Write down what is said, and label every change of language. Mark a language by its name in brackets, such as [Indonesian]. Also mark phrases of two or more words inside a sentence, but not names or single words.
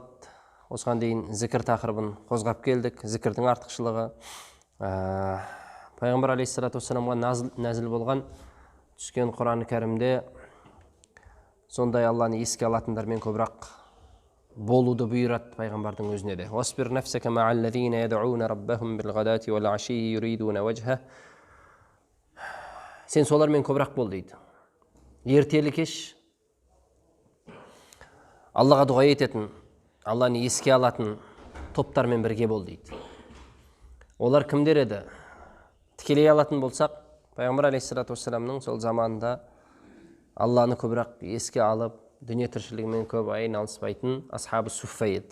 [Kazakh] Осыған дейін зікір тақырыбын қозғап келдік. Зікірдің артықшылығы. Пайғамбар алейхиссалату вассаламға нәзіл болған түскен Құран кәрімде сондай Алланы еске алатындармен көбірек болуды бұйырады пайғамбардың өзіне де. [Arabic] واصبر نفسك مع الذين يدعون ربهم بالغداة والعشي يريدون وجهه. [Kazakh] Сен солармен көбірек бол дейді. Ертелі кеш Аллаға дұға ететін, Алланы еске алатын топтармен бірге бол дейді. Олар кімдер еді? Тікелей алатын болсақ, пайғамбар алейхиссалату вассаламның сол заманында Алланы көбірек еске алып, дүние тіршілігімен көп айналыспайтын асхабы суффа еді.